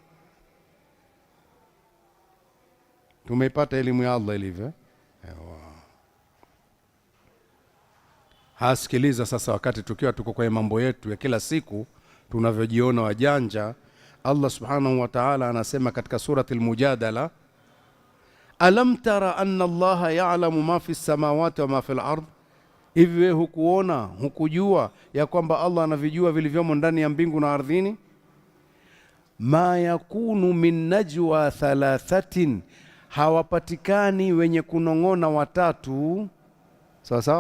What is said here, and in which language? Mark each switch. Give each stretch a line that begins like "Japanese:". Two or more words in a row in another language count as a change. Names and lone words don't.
Swahili: Tumeipata elimu ya Allah ilivyo. Hasikiliza sasa, wakati tukiwa tuko kwenye mambo yetu ya kila siku tunavyojiona wajanja, Allah
Arabic: سبحانه وتعالى
Swahili: anasema katika surati al-Mujadala,
Arabic: ألم تر أن الله يعلم ما في السماوات وما في الأرض,
Swahili: hivi wewe hukuona, hukujua ya kwamba Allah anavijua vilivyomo ndani ya mbingu na ardhini?
Arabic: ما يكون من نجوى ثلاثة,
Swahili: hawapatikani wenye kunong'ona watatu. Sawa sawa?